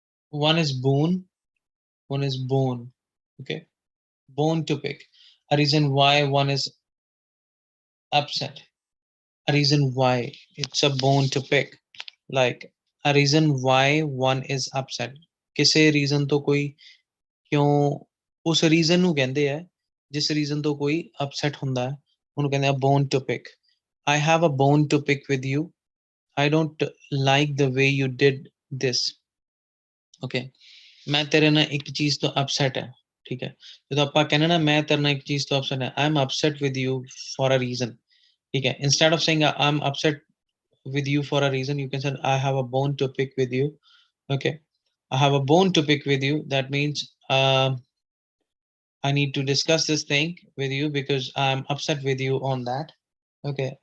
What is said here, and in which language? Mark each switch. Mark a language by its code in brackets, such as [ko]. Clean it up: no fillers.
[en] One is bone, one is bone. Okay. Bone to pick. A reason why one is upset. A reason why it's a bone to pick. Like a reason why one is upset. [pa] ਕਿਸੇ reason ਤੋਂ ਕੋਈ ਕਿਉਂ ਉਸ reason ਨੂੰ ਕਹਿੰਦੇ ਆ, ਜਿਸ reason ਤੋਂ ਕੋਈ ਅਪਸੈਟ ਹੁੰਦਾ ਹੈ, ਉਹਨੂੰ ਕਹਿੰਦੇ ਆ bone to pick. [en] I have a bone to pick with you. I don't like the way you did this. [pa] Okay. ਮੈਂ ਤੇਰੇ ਨਾਲ ਇੱਕ ਚੀਜ਼ ਤੋਂ ਅਪਸੈਟ ਹੈ, ਠੀਕ ਹੈ? ਜਦੋਂ ਆਪਾਂ ਕਹਿੰਦੇ ਨਾ ਮੈਂ ਤੇਰੇ ਨਾਲ ਇੱਕ ਚੀਜ਼ ਤੋਂ ਅਪਸੈਟ ਹੈ, [en] I'm upset with you for a reason. [pa] ਠੀਕ ਹੈ? [en] Instead of saying I'm upset with you for a reason, you can say I have a bone to pick with you. Okay. I have a bone to pick with you. That means I need to discuss this thing with you because I'm upset with you on that. Okay.